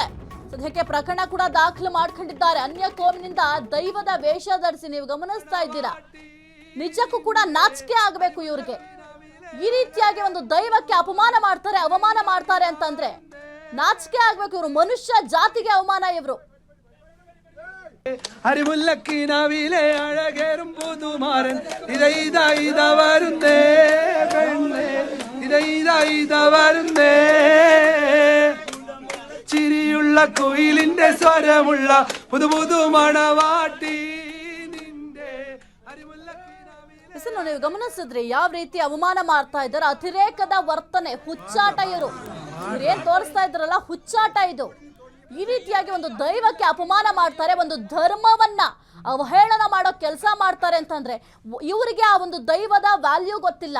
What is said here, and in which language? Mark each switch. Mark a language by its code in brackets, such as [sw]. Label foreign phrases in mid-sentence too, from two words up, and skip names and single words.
[kn] ಸದ್ಯಕ್ಕೆ ಪ್ರಕರಣ ಕೂಡ ದಾಖಲು ಮಾಡ್ಕೊಂಡಿದ್ದಾರೆ. ಅನ್ಯ ಕೋಮಿನಿಂದ ದೈವದ ವೇಷ ಧರಿಸಿ ನೀವು ಗಮನಿಸ್ತಾ ಇದ್ದೀರಾ. ನಿಜಕ್ಕೂ ಕೂಡ ನಾಚಿಕೆ ಆಗಬೇಕು ಇವ್ರಿಗೆ. ಈ ರೀತಿಯಾಗಿ ಒಂದು ದೈವಕ್ಕೆ ಅಪಮಾನ ಮಾಡ್ತಾರೆ, ಅವಮಾನ ಮಾಡ್ತಾರೆ ಅಂತಂದ್ರೆ ನಾಚಿಕೆ ಆಗ್ಬೇಕು. ಇವರು ಮನುಷ್ಯ ಜಾತಿಗೆ ಅವಮಾನ. ಇವರು [ml] അറിവുള്ളക്കിനാവിലെ അഴകേറും പുതുമാരൻ ഇതാ വരുന്നേ പെണ്ണേ ഇതാ വരുന്നേ ചിരിയുള്ള കുയിലിന്റെ സ്വരമുള്ള പുതു മണവാട്ടി നിന്റെ [kn] ನೀವು ಗಮನಿಸಿದ್ರಿ ಯಾವ ರೀತಿ ಅವಮಾನ ಮಾಡ್ತಾ ಇದ್ದಾರೆ. ಅತಿರೇಕದ ವರ್ತನೆ, ಹುಚ್ಚಾಟ. ಇವರು ಏನ್ ತೋರಿಸ್ತಾ ಇದ್ರಲ್ಲ, ಹುಚ್ಚಾಟ ಇದು. ಈ ರೀತಿಯಾಗಿ ಒಂದು ದೈವಕ್ಕೆ ಅಪಮಾನ ಮಾಡ್ತಾರೆ, ಒಂದು ಧರ್ಮವನ್ನ ಅವಹೇಳನ ಮಾಡೋ ಕೆಲಸ ಮಾಡ್ತಾರೆ ಅಂತಂದ್ರೆ ಇವರಿಗೆ ಆ ಒಂದು ದೈವದ ವ್ಯಾಲ್ಯೂ ಗೊತ್ತಿಲ್ಲ.